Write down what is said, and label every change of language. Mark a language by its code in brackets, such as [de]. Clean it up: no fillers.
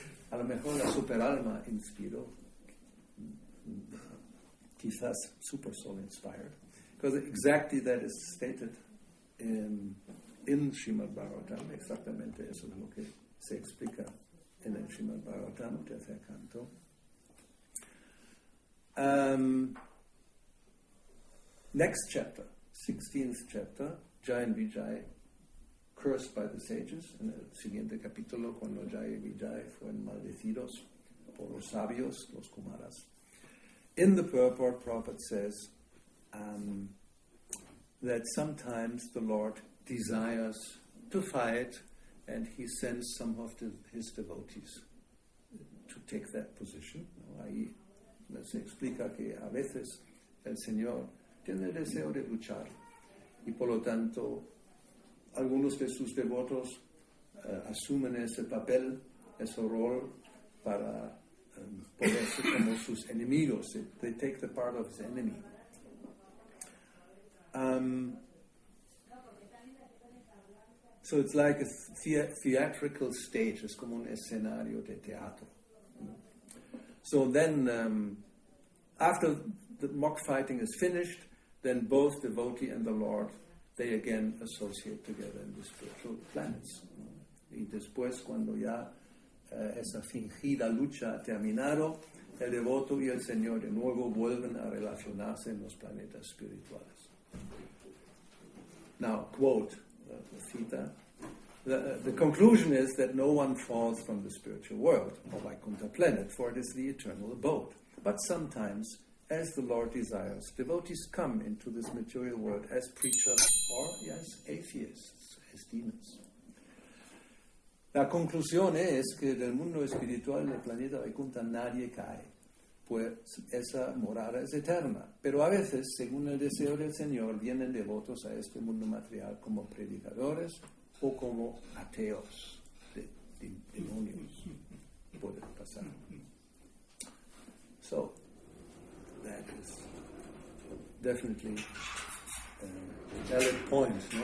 [es] A lo mejor la superalma inspiró. Quizás [en] super soul inspired. Because exactly that is stated in Srimad Bhagavatam. [es] Exactamente eso es lo que se explica en el Srimad Bhagavatam, tercer canto. [en] Next chapter, 16th chapter, Jai and Vijay, cursed by the sages. [es] En el siguiente capítulo, cuando Jai y Vijay fueron maldecidos por los sabios, los Kumaras. [en] In the purport, Prabhupada says that sometimes the Lord desires to fight, and he sends some of his devotees to take that position. [es] Ahí se explica que a veces el Señor tiene el deseo de luchar y por lo tanto algunos de sus devotos asumen ese papel, ese rol para poder ser como sus enemigos. [en] They take the part of his enemy. So it's like a theatrical stage. [es] Es como un escenario de teatro. [en] So then, after the mock fighting is finished, then both devotee and the Lord, they again associate together in the spiritual planets. [es] Y después, cuando ya esa fingida lucha ha terminado, el devoto y el Señor de nuevo vuelven a relacionarse en los planetas espirituales. [en] Now, quote, [es] cita, [en] the conclusion is that no one falls from the spiritual world, or Vaikuntha planet, for it is the eternal abode. But sometimes, as the Lord desires, devotees come into this material world as preachers or, yes, atheists, as demons. [es] La conclusión es que del mundo espiritual del planeta Vaikuntha nadie cae, pues esa morada es eterna. Pero a veces, según el deseo del Señor, vienen devotos a este mundo material como predicadores o como ateos, demonios. Puede pasar. [en] So, that is definitely a valid point, [es] ¿no?